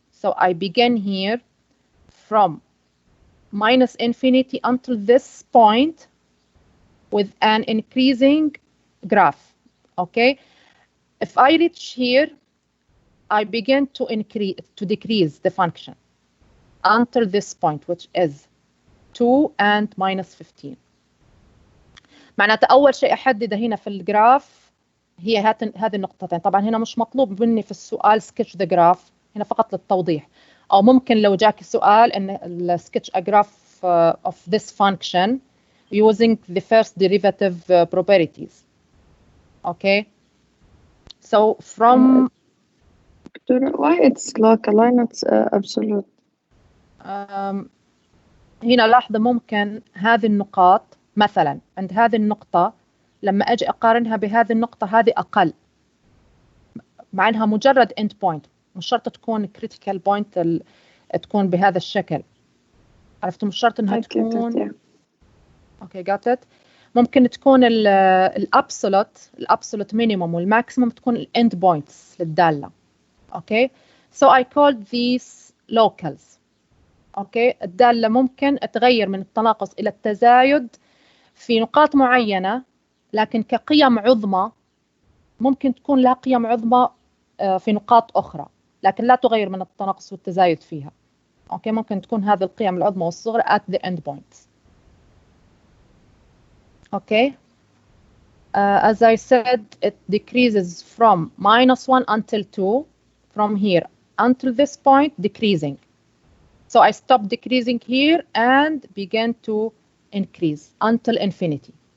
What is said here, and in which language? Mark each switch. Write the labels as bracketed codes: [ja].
[en] So I begin here from minus infinity until this point with an increasing graph. Okay, if I reach here, I begin to decrease the function until this point, which is 2 and minus 15. [ar] معناته أول شيء أحدده هنا في الجراف هي هذه النقطتين. طبعا هنا مش مطلوب مني في السؤال sketch the graph، هنا فقط للتوضيح. [en] أو ممكن لو جاك السؤال إن sketch a graph of this function using the first derivative properties. Okay. So from Why it's local, why not absolute? [ar] هنا لاحظة ممكن هذه النقاط مثلا عند هذه النقطة لما أجي أقارنها بهذه النقطة هذه أقل، مع أنها مجرد end point، مش شرط تكون critical point تكون بهذا الشكل. عرفتوا؟ مش شرط إنها تكون okay got it. ممكن تكون الابسولوت مينيموم والماكسيموم تكون الend points للدالة. [en] Okay, so I called these locals. [ar] Okay, الدالة ممكن تغير من التناقص إلى التزايد في نقاط معينة، لكن كقيم عظمى ممكن تكون لها قيم عظمى في نقاط أخرى، لكن لا تغير من التناقص والتزايد فيها. اوكي ممكن تكون هذه القيم العظمى والصغرى at the end points. [en] Okay. As I said, it decreases from -1 until 2, from here until this point, decreasing. So I stop decreasing here and begin to increase until infinity.